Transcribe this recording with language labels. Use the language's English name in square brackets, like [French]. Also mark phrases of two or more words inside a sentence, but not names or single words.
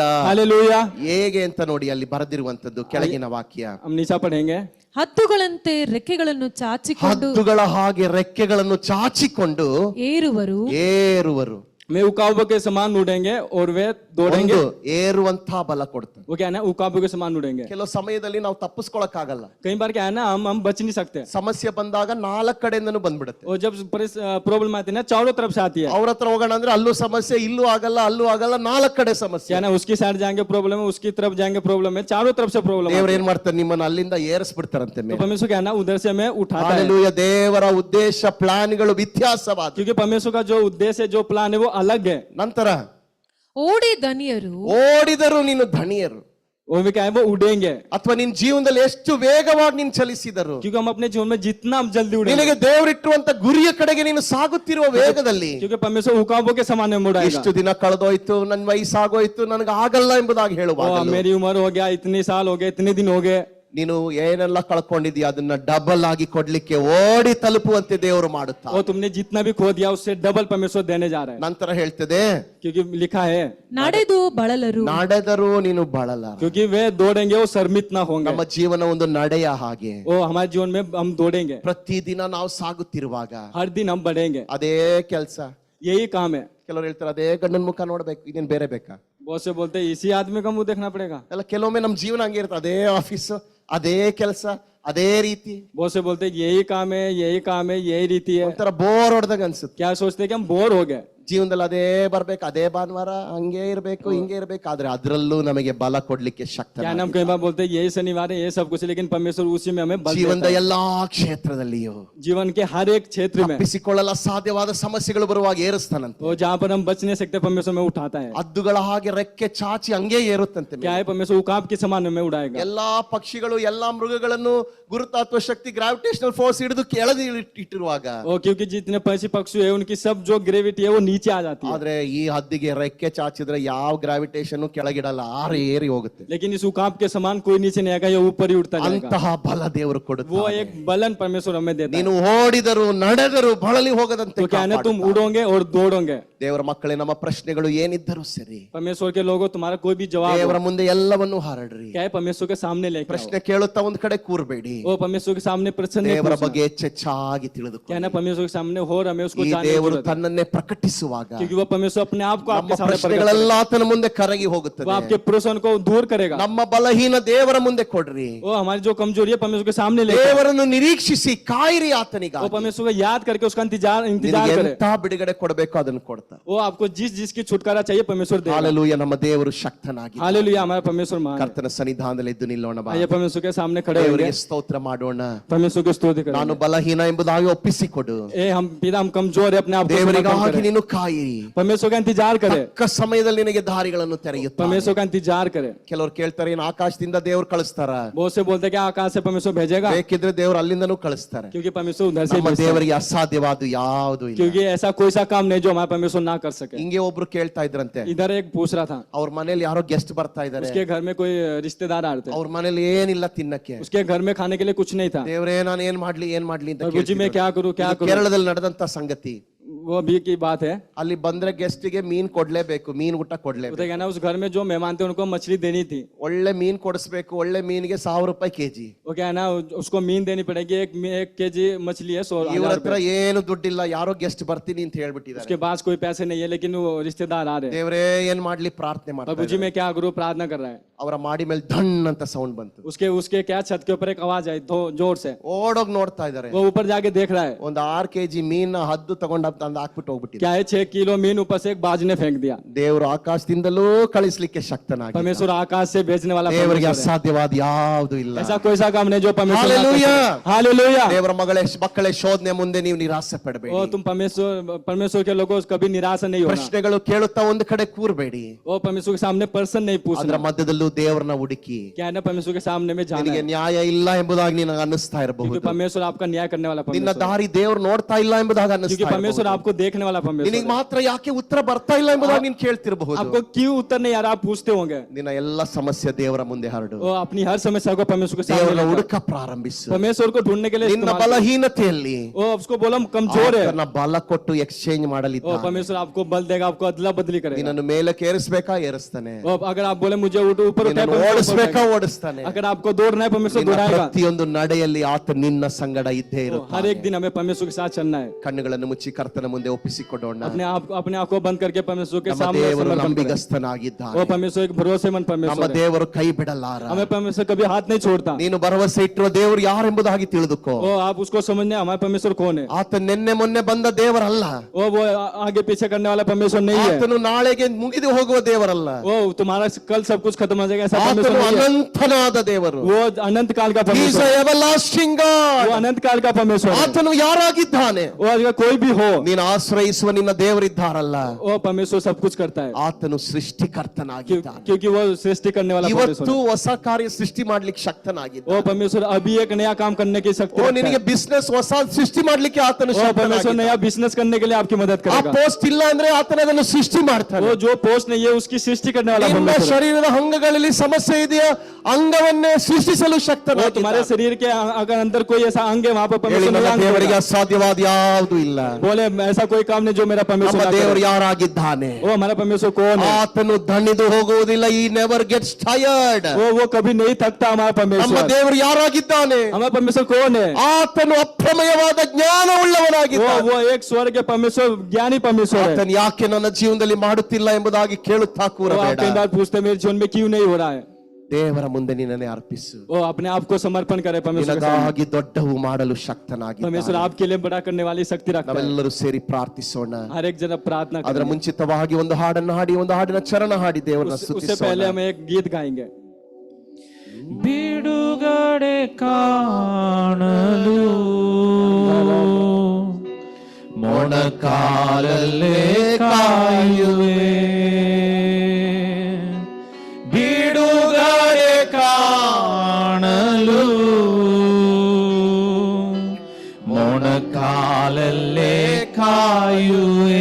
[Hindi] हालेलुया। [Kannada] ಹೇಗೆ ಅಂತ ನೋಡಿ ಅಲ್ಲಿ ಬರೆದಿರುವಂತದ್ದು ಕೆಳಗಿನ ವಾಕ್ಯ. [Hindi] हम नीचा पढ़ेंगे। [Kannada] ಹತ್ತುಗಳಂತೆ ರೆಕ್ಕೆಗಳನ್ನು ಚಾಚಿಕೊಂಡು ಹದ್ದುಗಳ ಹಾಗೆ ರೆಕ್ಕೆಗಳನ್ನು ಚಾಚಿಕೊಂಡು ಏರುವರು. ಏರುವರು. [Hindi] मैं उकाबों के समान उड़ेंगे और वे दौड़ेंगे। [Kannada] ಒಂದು ಏರುವಂತ ಬಲ ಕೊಡ್ತಾನೆ. [Hindi] वो क्या है ना, उकाबों के समान उड़ेंगे। [Kannada] ಕೆಲವು ಸಮಯದಲ್ಲಿ ನಾವು ತಪ್ಪಿಸ್ಕೊಳಕ್ಕಾಗಲ್ಲ. [Hindi] कई बार क्या है ना, हम बच नहीं सकते। [Kannada] ಸಮಸ್ಯೆ ಬಂದಾಗ 4 ಕಡೆಯಿಂದನೂ ಬಂದ್ಬಿಡುತ್ತೆ. [Hindi] और जब प्रॉब्लम आती है ना चारों तरफ से आती है। [Kannada] ಅವ್ರ ಹತ್ರ ಹೋಗೋಣ ಅಂದ್ರೆ ಅಲ್ಲೂ ಸಮಸ್ಯೆ, ಇಲ್ಲೂ ಆಗಲ್ಲ, ಅಲ್ಲೂ ಆಗಲ್ಲ, 4 ಕಡೆ ಸಮಸ್ಯೆ. [Hindi] क्या है ना, उसकी साइड जाएंगे प्रॉब्लम है, उसकी तरफ जाएंगे प्रॉब्लम है, चारों तरफ से प्रॉब्लम [Kannada] ದೇವ್ರು [Hindi] है। [Kannada] ಏನ್ ಮಾಡ್ತಾರೆ, ನಿಮ್ಮನ್ನ ಅಲ್ಲಿಂದ ಏರಿಸ್ಬಿಡ್ತಾರಂತೆ [Hindi] तो [Kannada] ಮೇಲೆ. [Hindi] परमेश्वर क्या है ना, उधर से हमें उठाता है। [Kannada] ಹಾಲೆಲೂಯಾ. ದೇವರ ಉದ್ದೇಶ, ಪ್ಲಾನ್ಗಳು ವ್ಯತ್ಯಾಸವಾದ. [Hindi] क्योंकि परमेश्वर का जो उद्देश्य है, जो प्लान है वो अलग है। [Kannada] ನಂತರ ಓಡಿ ದನಿಯರು ಓಡಿದರು ನೀನು ಧಣಿಯರು. [Hindi] वो भी क्या है, वो उड़ेंगे। [Kannada] ಅಥವಾ ನಿನ್ ಜೀವನದಲ್ಲಿ ಎಷ್ಟು ವೇಗವಾಗಿ ನೀನು ಚಲಿಸಿದರು, [Hindi] क्योंकि हम अपने जीवन में जितना हम जल्दी उड़ेंगे, [Kannada] ನಿನಗೆ ದೇವರಿಟ್ಟಿರುವಂತ ಗುರಿಯ ಕಡೆಗೆ ನೀನು ಸಾಗುತ್ತಿರುವ ವೇಗದಲ್ಲಿ. [Hindi] क्योंकि परमेश्वर उकाबों के समान में मुड़ाएगा। [Kannada] ಇಷ್ಟು ದಿನ ಕಳೆದೋಯ್ತು, ನನ್ನ ವಯಸ್ಸಾಗೋಯ್ತು, ನನಗೆ ಆಗಲ್ಲ ಎಂಬುದಾಗಿ ಹೇಳುವಾಗ [Hindi] मेरी उम्र हो गया, इतने साल हो गए, इतने दिन हो गए। [Kannada] ನೀನು ಏನೆಲ್ಲ ಕಳ್ಕೊಂಡಿದ್ಯಾ ಅದನ್ನ ಡಬಲ್ ಆಗಿ ಕೊಡ್ಲಿಕ್ಕೆ ಓಡಿ ತಲುಪುವಂತೆ ದೇವರು ಮಾಡುತ್ತಾ. [Hindi] और तुमने जितना भी खो दिया उससे डबल परमेश्वर देने जा रहा है। [Kannada] ನಂತರ ಹೇಳ್ತದೆ, [Hindi] क्योंकि लिखा है [Kannada] ನಡೆದು ಬಳಲರು. ನಡೆದರೂ ನೀನು ಬಳಲ. [Hindi] क्योंकि वे दौड़ेंगे वो शर्मित ना होंगे। [Kannada] ನಮ್ಮ ಜೀವನ ಒಂದು ನಡೆಯ ಹಾಗೆ. [Hindi] वो हमारे जीवन में हम दौड़ेंगे, [Kannada] ಪ್ರತಿದಿನ ನಾವು ಸಾಗುತ್ತಿರುವಾಗ [Hindi] हर दिन हम बढ़ेंगे। [Kannada] ಅದೇ ಕೆಲಸ. [Hindi] यही काम है। [Kannada] ಕೆಲವರು ಹೇಳ್ತಾರೆ, ಅದೇ ಗಂಡನ ಮುಖ ನೋಡ್ಬೇಕು, ಇದೇನ್ ಬೇರೆ ಬೇಕಾ? [Hindi] बहुत से बोलते हैं इसी आदमी का मुंह देखना पड़ेगा। [Kannada] ಅಲ್ಲ, ಕೆಲವೊಮ್ಮೆ ನಮ್ಮ ಜೀವನ ಹಂಗೆ ಇರುತ್ತೆ, ಅದೇ ಆಫೀಸ್, ಅದೇ ಕೆಲಸ, ಅದೇ ರೀತಿ. [Hindi] बहुत से बोलते हैं यही काम है, यही काम है, यही रीति है। [Kannada] ಒಂಥರ ಬೋರ್ ಹೊಡೆದಾಗ ಅನ್ಸುತ್ತೆ. [Hindi] क्या सोचते हैं कि हम बोर हो गए। [Kannada] ಜೀವನದಲ್ಲಿ ಅದೇ ಬರ್ಬೇಕು, ಅದೇ ಭಾನುವಾರ ಹಂಗೆ ಇರ್ಬೇಕು, ಹಿಂಗೆ ಇರ್ಬೇಕು, ಆದ್ರೆ ಅದ್ರಲ್ಲೂ ನಮಗೆ ಬಲ ಕೊಡ್ಲಿಕ್ಕೆ ಶಕ್ತ. [Hindi] क्या नाम कई बार बोलते हैं यही शनिवार है, ये सब कुछ, लेकिन परमेश्वर उसी में हमें बल देता [Kannada] ಜೀವನದ [Hindi] है। [Kannada] ಎಲ್ಲಾ ಕ್ಷೇತ್ರದಲ್ಲಿಯೂ [Hindi] जीवन के हर एक क्षेत्र में, [Kannada] ತಪ್ಪಿಸಿಕೊಳ್ಳಲು ಅಸಾಧ್ಯವಾದ ಸಮಸ್ಯೆಗಳು ಬರುವಾಗ ಏರಿಸ್ತಾನಂತೆ. [Hindi] वो जहाँ पर हम बच नहीं सकते परमेश्वर में उठाता है। [Kannada] ಹದ್ದುಗಳ ಹಾಗೆ ರೆಕ್ಕೆ ಚಾಚಿ ಹಂಗೆ ಏರುತ್ತಂತೆ. [Hindi] क्या है, परमेश्वर उकाब के समान हमें उड़ाएगा। [Kannada] ಎಲ್ಲಾ ಪಕ್ಷಿಗಳು ಎಲ್ಲಾ ಮೃಗಗಳನ್ನು ಗುರುತ್ವಾಕರ್ಷಣ ಶಕ್ತಿ [English] gravitational force [Kannada] ಹಿಡಿದು ಕೆಳಗೆ ಇಟ್ಟಿರುವಾಗ, [Hindi] और क्योंकि जितने पक्षी है उनकी सब जो ग्रेविटी है वो नीचे आ जाती है, [Kannada] ಆದ್ರೆ ಈ ಹದ್ದಿಗೆ ರೆಕ್ಕೆ ಚಾಚಿದ್ರೆ ಯಾವ ಗ್ರಾವಿಟೇಷನ್ ಕೆಳಗಿಡಲ್ಲ, ಏರಿ ಹೋಗುತ್ತೆ. [Hindi] लेकिन इस उकाब के समान कोई नीचे नहीं आएगा, ये ऊपर ही उड़ता जाएगा। [Kannada] ಅಂತಹ ಬಲ ದೇವರು [Hindi] वो [Kannada] ಕೊಡುತ್ತಾನೆ. [Hindi] एक बलन परमेश्वर हमें देता है। [Kannada] ನೀನು ಓಡಿದರು ನಡೆದರು ಬಳಲಿ ಹೋಗದಂತೆ [Hindi] तो क्या है ना, तुम [Kannada] ಕಾಪಾಡುತ್ತಾನೆ. [Hindi] उड़ोगे और दौड़ोगे। [Kannada] ದೇವರ ಮಕ್ಕಳೇ, ನಮ್ಮ ಪ್ರಶ್ನೆಗಳು ಏನಿದ್ದರೂ ಸರಿ, [Hindi] परमेश्वर के लोगों, तुम्हारा कोई भी जवाब [Kannada] ದೇವರ [Hindi] हो, [Kannada] ಮುಂದೆ ಎಲ್ಲವನ್ನೂ ಹಾರಡ್ರಿ. [Hindi] क्या है, परमेश्वर के सामने लेके आओ। [Kannada] ಪ್ರಶ್ನೆ ಕೇಳುತ್ತಾ ಒಂದ್ ಕಡೆ ಕೂರ್ಬೇಡಿ. [Hindi] वो परमेश्वर के सामने प्रश्न नहीं [Kannada] ದೇವರ [Hindi] पूछना। [Kannada] ಬಗ್ಗೆ ಹೆಚ್ಚೆಚ್ಚಾಗಿ ತಿಳಿದುಕೊಳ್ಳಿ. [Hindi] क्या है ना, परमेश्वर के सामने हो और हमें उसको [Kannada] ಈ [Hindi] जानने की [Kannada] ದೇವರು [Hindi] जरूरत है। [Kannada] ತನ್ನನ್ನೇ ಪ್ರಕಟಿಸುವಾಗ [Hindi] क्योंकि वो परमेश्वर अपने आप को [Kannada] ನಮ್ಮ [Hindi] आपके सामने प्रकट [Kannada] ಪ್ರಶ್ನೆಗಳೆಲ್ಲ ಆತನ ಮುಂದೆ ಕರಗಿ [Hindi] करेगा। वो [Kannada] ಹೋಗುತ್ತದೆ. [Hindi] आपके प्रश्न को दूर करेगा। [Kannada] ನಮ್ಮ ಬಲಹೀನ ದೇವರ ಮುಂದೆ ಕೊಡ್ರಿ. [Hindi] वो हमारी जो कमजोरी है परमेश्वर के सामने लेके आओ। [Kannada] ದೇವರನ್ನು ನಿರೀಕ್ಷಿಸಿ ಕಾಯಿರಿ ಆತನಿಗಾಗಿ. [Hindi] वो परमेश्वर को याद करके उसका इंतजार [Kannada] ನಿನಗೆ [Hindi] करे। [Kannada] ಎಂತ ಬಿಡುಗಡೆ ಕೊಡಬೇಕು ಅದನ್ನು ಕೊಡ್ತಾರೆ. [Hindi] वो आपको जिसकी छुटकारा चाहिए परमेश्वर देगा। [Kannada] ಹಾಲೆಲೂಯ. ನಮ್ಮ ದೇವರು ಶಕ್ತನಾಗಿ [Hindi] हालेलुया, हमारा परमेश्वर महान है। [Kannada] ಕರ್ತನ ಸನ್ನಿಧಾನದಲ್ಲಿ ಎದ್ದು ನಿಲ್ಲೋಣ. ಬಾ. [Hindi] आइए परमेश्वर के सामने खड़े होंगे, [Kannada] ದೇವರಿಗೆ ಸ್ತೋತ್ರ ಮಾಡೋಣ. [Hindi] परमेश्वर को स्तुति [Kannada] ನಾನು [Hindi] करेंगे। [Kannada] ಬಲಹೀನ ಎಂಬುದಾಗಿ ಒಪ್ಪಿಸಿಕೊಡು. [Hindi] ए हम पिता, हम कमजोर है, अपने आप को समर्पण [Kannada] ದೇವರಿಗಾಗಿ [Hindi] करें। [Kannada] ನೀನು ಕಾಯಿರಿ. [Hindi] परमेश्वर का इंतजार करे, [Kannada] ತಕ್ಕ ಸಮಯದಲ್ಲಿ ನಿನಗೆ ದಾರಿಗಳನ್ನು ತೆರೆಯುತ್ತಾನೆ. [Hindi] परमेश्वर का इंतजार करे। [Kannada] ಕೆಲವರು ಕೇಳ್ತಾರೆ, ಏನು ಆಕಾಶದಿಂದ ದೇವರು ಕಳಿಸ್ತಾರ? [Hindi] बहुत से बोलते हैं कि आकाश से परमेश्वर भेजेगा, [Kannada] ಬೇಕಿದ್ರೆ ದೇವರು ಅಲ್ಲಿಂದನೂ ಕಳಿಸ್ತಾರೆ. [Hindi] क्योंकि परमेश्वर उधर से [Kannada] ನಮ್ಮ [Hindi] भेजता है। [Kannada] ದೇವರಿಗೆ ಅಸಾಧ್ಯವಾದ ಯಾವುದು ಇಲ್ಲ. [Hindi] क्योंकि ऐसा कोई सा काम नहीं जो हमारा परमेश्वर ना कर सके। [Kannada] ಹಿಂಗೆ ಒಬ್ರು ಕೇಳ್ತಾ ಇದ್ರಂತೆ, [Hindi] इधर एक पूछ रहा था, [Kannada] ಅವ್ರ ಮನೇಲಿ ಯಾರೋ ಗೆಸ್ಟ್ ಬರ್ತಾ ಇದಾರೆ, [Hindi] उसके घर में कोई रिश्तेदार आ रहे थे, [Kannada] ಅವ್ರ ಮನೇಲಿ ಏನಿಲ್ಲ ತಿನ್ನಕ್ಕೆ. [Hindi] उसके घर में खाने के लिए कुछ नहीं था। [Kannada] ದೇವರೇ, ನಾನು ಏನ್ ಮಾಡ್ಲಿ ಅಂತ [Hindi] प्रभु जी मैं [Kannada] ಕೇಳ್ತಿದ್ರು. [Hindi] क्या करूं, क्या [Kannada] ಇದು [Hindi] करूं। [Kannada] ಕೇರಳದಲ್ಲಿ ನಡೆದಂತ ಸಂಗತಿ. [Hindi] वो भी की बात है। [Kannada] ಅಲ್ಲಿ ಬಂದ್ರೆ ಗೆಸ್ಟ್ಗೆ ಮೀನ್ ಕೊಡ್ಲೇಬೇಕು, ಮೀನ್ ಊಟ ಕೊಡ್ಲೇಬೇಕು. [Hindi] बताया ना, उस घर में जो मेहमान थे उनको मछली देनी थी। [Kannada] ಒಳ್ಳೆ ಮೀನ್ ಕೊಡಿಸ್ಬೇಕು. ಒಳ್ಳೆ ಮೀನಿಗೆ 1,000 ರೂಪಾಯಿ ಕೆಜಿ. [Hindi] वो क्या है ना, उसको मीन देनी पड़ेगी। एक केजी मछली है 100 [Kannada] ಇವ್ರ [Hindi] हजार [Kannada] ಹತ್ರ [Hindi] रुपए। [Kannada] ಏನು ದುಡ್ಡಿಲ್ಲ, ಯಾರೋ ಗೆಸ್ಟ್ ಬರ್ತೀನಿ ಅಂತ ಹೇಳ್ಬಿಟ್ಟಿದ್ದಾರೆ. [Hindi] उसके पास कोई पैसे नहीं है, लेकिन वो रिश्तेदार आ रहे हैं। [Kannada] ದೇವರೇ, ಏನ್ ಮಾಡ್ಲಿ ಪ್ರಾರ್ಥನೆ [Hindi] प्रभु [Kannada] ಮಾಡ್ತಾರೆ. [Hindi] जी मैं क्या करूं, प्रार्थना कर रहा है। [Kannada] ಅವರ ಮಾಡಿ ಮೇಲೆ ಧಣ್ ಅಂತ ಸೌಂಡ್ ಬಂತು. [Hindi] उसके क्या छत के ऊपर एक आवाज आई जोर से। [Kannada] ಓಡೋಗ್ ನೋಡ್ತಾ ಇದಾರೆ. [Hindi] वो ऊपर जाके देख रहा है, [Kannada] ಒಂದು 6 ಕೆಜಿ ಮೀನ್ ಹದ್ದು ತಗೊಂಡು ತಂದು ಹಾಕ್ಬಿಟ್ಟು ಹೋಗ್ಬಿಟ್ಟಿದ್ದಾರೆ. [Hindi] क्या है 6 किलो मीन ऊपर से एक बाज ने फेंक दिया। [Kannada] ದೇವರು ಆಕಾಶದಿಂದಲೂ ಕಳಿಸ್ಲಿಕ್ಕೆ ಶಕ್ತನಾಗಿ. [Hindi] परमेश्वर आकाश से भेजने वाला [Kannada] ದೇವರಿಗೆ [Hindi] परमेश्वर है। [Kannada] ಅಸಾಧ್ಯವಾದ ಯಾವುದು ಇಲ್ಲ. [Hindi] ऐसा कोई सा काम नहीं जो परमेश्वर ना कर हालेलुया। सके। हालेलुया। [Kannada] ದೇವರ ಮಕ್ಕಳೇ, ಶೋಧನೆ ಮುಂದೆ ನೀವು ನಿರಾಸೆ ಪಡಬೇಡಿ. [Hindi] ओ तुम परमेश्वर के लोगों कभी निराशा नहीं होना। [Kannada] ಪ್ರಶ್ನೆಗಳು ಕೇಳುತ್ತಾ ಒಂದು ಕಡೆ ಕೂರ್ಬೇಡಿ. [Hindi] वो परमेश्वर के सामने पर्सन नहीं [Kannada] ಅದರ [Hindi] पूछना। [Kannada] ಮಧ್ಯದಲ್ಲೂ ದೇವರನ್ನ ಹುಡುಕಿ. [Hindi] क्या है ना, परमेश्वर के सामने में जाना [Kannada] ನಿನಗೆ [Hindi] है। [Kannada] ನ್ಯಾಯ ಇಲ್ಲ ಎಂಬುದಾಗಿ ನಿನಗೆ ಅನ್ನಿಸ್ತಾ [Hindi] क्योंकि [Kannada] ಇರಬಹುದು. [Hindi] परमेश्वर आपका न्याय करने वाला [Kannada] ನಿನ್ನ [Hindi] परमेश्वर है। [Kannada] ದಾರಿ ದೇವರು ನೋಡ್ತಾ ಇಲ್ಲ ಎಂಬುದಾಗಿ [Hindi] क्योंकि [Kannada] ಅನ್ನಿಸ್ತಾ [Hindi] परमेश्वर [Kannada] ಇರಬಹುದು. [Hindi] आपको देखने वाला परमेश्वर [Kannada] ನಿನಗೆ [Hindi] है। [Kannada] ಮಾತ್ರ ಯಾಕೆ ಉತ್ತರ ಬರ್ತಾ ಇಲ್ಲ ಎಂಬುದಾಗಿ ನೀನು ಕೇಳ್ತಿರಬಹುದು. [Hindi] आपको क्यों उत्तर नहीं आ रहा, आप पूछते होंगे। [Kannada] ನಿನ್ನ ಎಲ್ಲ ಸಮಸ್ಯೆ ದೇವರ ಮುಂದೆ ಹರಡು. [Hindi] वो अपनी हर समस्या को परमेश्वर के सामने [Kannada] ದೇವರನ್ನ [Hindi] लेकर [Kannada] ಹುಡುಕ ಪ್ರಾರಂಭಿಸು. [Hindi] परमेश्वर को ढूंढने के लिए [Kannada] ನಿನ್ನ [Hindi] इस्तेमाल करो। [Kannada] ಬಲಹೀನತೆಯಲ್ಲಿ [Hindi] वो उसको बोलो हम कमजोर है, [Kannada] ಆತನ ಬಲ ಕೊಟ್ಟು ಎಕ್ಸ್ಚೇಂಜ್ [Hindi] वो [Kannada] ಮಾಡಲಿದ್ದಾನೆ. [Hindi] परमेश्वर आपको बल देगा, आपको अदला बदली करेगा। [Kannada] ನಿನ್ನನ್ನು ಮೇಲಕ್ಕೆ ಏರಿಸಬೇಕಾ ಏರಿಸ್ತಾನೆ. [Hindi] वो अगर आप बोले मुझे ऊपर उठाए, [Kannada] ನಿನ್ನನ್ನು [Hindi] परमेश्वर [Kannada] ಓಡಿಸ್ಬೇಕಾ [Hindi] उठाएगा। [Kannada] ಓಡಿಸ್ತಾನೆ. [Hindi] अगर आपको दौड़ना है परमेश्वर [Kannada] ನಿನ್ನ [Hindi] दौड़ाएगा। [Kannada] ಪ್ರತಿಯೊಂದು ನಡೆಯಲ್ಲಿ ಆತ ನಿನ್ನ ಸಂಗಡ ಇದ್ದೇ [Hindi] हर [Kannada] ಇರುತ್ತಾನೆ. [Hindi] एक दिन हमें परमेश्वर के साथ चलना है। [Kannada] ಕಣ್ಣುಗಳನ್ನು ಮುಚ್ಚಿ ಕರ್ತನ ಮುಂದೆ ಒಪ್ಪಿಸಿಕೊಡೋಣ. [Hindi] अपने आप को बंद करके परमेश्वर के [Kannada] ನಮ್ಮ [Hindi] सामने [Kannada] ದೇವರು [Hindi] समर्पण करें। [Kannada] ನಂಬಿಗಸ್ತನಾಗಿದ್ದಾನೆ. [Hindi] वो परमेश्वर एक भरोसेमंद [Kannada] ನಮ್ಮ [Hindi] परमेश्वर है। [Kannada] ದೇವರು ಕೈ ಬಿಡಲಾರ. [Hindi] हमें परमेश्वर कभी हाथ नहीं छोड़ता। [Kannada] ನೀನು ಭರವಸೆ ಇಟ್ಟಿರುವ ದೇವರು ಯಾರೆಂಬುದಾಗಿ ತಿಳಿದುಕೋ. [Hindi] वो आप उसको समझने, हमारे परमेश्वर कौन है। [Kannada] ಆತ ನಿನ್ನೆ ಮೊನ್ನೆ ಬಂದ ದೇವರಲ್ಲ. [Hindi] वो आगे पीछे करने वाला परमेश्वर नहीं है। [Kannada] ಆತನು ನಾಳೆಗೆ ಮುಗಿದು ಹೋಗುವ ದೇವರಲ್ಲ. [Hindi] वो तुम्हारा कल सब कुछ खत्म हो जाएगा ऐसा परमेश्वर [Kannada] ಆತನು [Hindi] नहीं है। [Kannada] ಅನಂತನಾದ ದೇವರು. [Hindi] वो अनंत काल का [English] He is [Hindi] परमेश्वर [English] a [Hindi] है। [English] everlasting [Hindi] वो [English] God. [Hindi] अनंत काल का परमेश्वर है। [Kannada] ಆತನು ಯಾರಾಗಿದ್ದಾನೆ? [Hindi] वो अगर कोई भी हो, [Kannada] ನೀನು ಆಶ್ರಯಿಸುವ ನಿನ್ನ ದೇವರಿದ್ದಾರಲ್ಲ, [Hindi] वो परमेश्वर सब कुछ करता है। [Kannada] ಆತನು ಸೃಷ್ಟಿಕರ್ತನಾಗಿದ್ದಾನೆ. [Hindi] क्योंकि वो सृष्टि करने वाला परमेश्वर [Kannada] ಇವತ್ತು [Hindi] है। [Kannada] ಹೊಸ ಕಾರ್ಯ ಸೃಷ್ಟಿ ಮಾಡ್ಲಿಕ್ಕೆ ಶಕ್ತನಾಗಿದ್ದಾನೆ. [Hindi] वो परमेश्वर अभी एक नया काम करने की शक्ति [Kannada] ಓ, [Hindi] रखता [Kannada] ನಿನಗೆ [Hindi] है। [Kannada] ಬಿಸ್ನೆಸ್ ಹೊಸ ಸೃಷ್ಟಿ ಮಾಡ್ಲಿಕ್ಕೆ ಆತನು [Hindi] वो परमेश्वर [Kannada] ಶಕ್ತನಾಗಿದ್ದಾನೆ. [Hindi] नया बिजनेस करने के लिए आपकी मदद [Kannada] ಆ [Hindi] करेगा। [Kannada] ಪೋಸ್ಟ್ ಇಲ್ಲ ಅಂದ್ರೆ ಆತನ ಅದನ್ನು ಸೃಷ್ಟಿ ಮಾಡ್ತಾನೆ. [Hindi] वो जो पोस्ट नहीं है उसकी सृष्टि करने वाला [Kannada] ನಿಮ್ಮ [Hindi] परमेश्वर है। [Kannada] ಶರೀರದ ಅಂಗಗಳಲ್ಲಿ ಸಮಸ್ಯೆ ಇದೆಯಾ, ಅಂಗವನ್ನೇ ಸೃಷ್ಟಿಸಲು [Hindi] वो तुम्हारे [Kannada] ಶಕ್ತನಾಗಿದ್ದಾನೆ. [Hindi] शरीर के अगर अंदर कोई ऐसा अंग है वहाँ पर [Kannada] ಹೇಳಿ, [Hindi] परमेश्वर [Kannada] ನನ್ನ [Hindi] नया अंग [Kannada] ದೇವರಿಗೆ [Hindi] देगा। [Kannada] ಅಸಾಧ್ಯವಾದ ಯಾವುದು ಇಲ್ಲ. [Hindi] बोले ऐसा कोई काम नहीं जो मेरा परमेश्वर [Kannada] ನಮ್ಮ [Hindi] ना [Kannada] ದೇವರು [Hindi] करे। [Kannada] ಯಾರಾಗಿದ್ದಾನೆ? [Hindi] वो हमारा परमेश्वर कौन है? [Kannada] ಆತನು ದಣಿದು ಹೋಗುವುದಿಲ್ಲ. [English] He never gets tired. [Hindi] वो कभी नहीं थकता हमारा [Kannada] ನಮ್ಮ [Hindi] परमेश्वर। [Kannada] ದೇವರು ಯಾರಾಗಿದ್ದಾನೆ? [Hindi] हमारा परमेश्वर कौन है? [Kannada] ಆತನು ಅಪ್ರಮೇಯವಾದ ಜ್ಞಾನವುಳ್ಳವನಾಗಿದ್ದಾನೆ. [Hindi] वो एक स्वर्ग के परमेश्वर, ज्ञानी परमेश्वर है। [Kannada] ಆತನು ಯಾಕೆ ನನ್ನ ಜೀವನದಲ್ಲಿ ಮಾಡುತ್ತಿಲ್ಲ ಎಂಬುದಾಗಿ ಕೇಳುತ್ತಾ [Hindi] वो [Kannada] ಕೂರಬೇಡ. [Hindi] आप कई बार पूछते मेरे जीवन में क्यों नहीं हो रहा है। [Kannada] ದೇವರ ಮುಂದೆ ನಿನ್ನನ್ನೇ ಅರ್ಪಿಸು. [Hindi] वो अपने आप को समर्पण करे परमेश्वर के सामने। [Kannada] ನಿನಗಾಗಿ ದೊಡ್ಡವು ಮಾಡಲು ಶಕ್ತನಾಗಿದ್ದಾನೆ. [Hindi] परमेश्वर आपके लिए बड़ा करने वाली शक्ति रखता है। [Kannada] ನಾವೆಲ್ಲರೂ ಸೇರಿ ಪ್ರಾರ್ಥಿಸೋಣ. [Hindi] हर एक जन प्रार्थना [Kannada] ಅದರ [Hindi] करें। [Kannada] ಮುಂಚಿತವಾಗಿ ಒಂದು ಹಾಡನ್ನು ಹಾಡಿ, ಒಂದು ಹಾಡಿನ ಚರಣ ಹಾಡಿ ದೇವರನ್ನ [Hindi] उससे [Kannada] ಸ್ತುತಿಸೋಣ. [Hindi] पहले हम एक गीत गाएंगे। [Kannada] ಬಿಡುಗಡೆ ಕಾಣಲು ಮೊಣಕಾಲಲ್ಲೇ ಕಾಯುವೆ, ಬಿಡುಗಡೆ ಕಾಣಲು ಮೊಣಕಾಲಲ್ಲೇ ಕಾಯುವೆ,